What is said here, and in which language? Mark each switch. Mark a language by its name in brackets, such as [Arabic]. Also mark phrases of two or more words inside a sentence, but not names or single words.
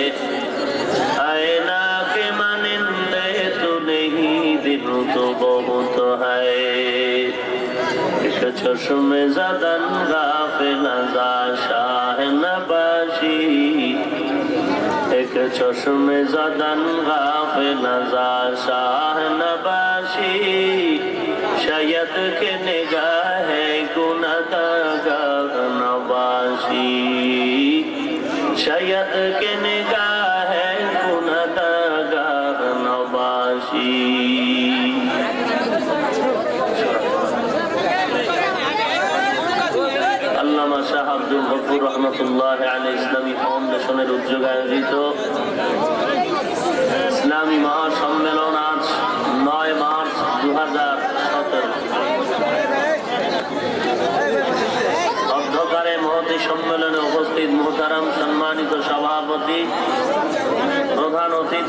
[Urdu] نا کے مانندے تو نہیں دل تو بہت ہے [Persian] ایک چشم زدن غافل ازا شاہ نباشی ایک چشم زدن غافل ازا شاہ نباشی شاید کے نگاہ گناہگار نباشی شاید کے نگاہ گناہگار نباشی [Bangla] আল্লামা শাহ আব্দুল গফুর রহমতুল্লাহ আলাইহি ইসলামী ফাউন্ডেশনের উদ্যোগে আয়োজিত ইসলামী মহাসম্মেলন আজ 9 মার্চ 2017 অধ্যকারে মহতী সম্মেলনে উপস্থিত মুহতারাম সম্মানিত সভাপতি প্রধান অতিথি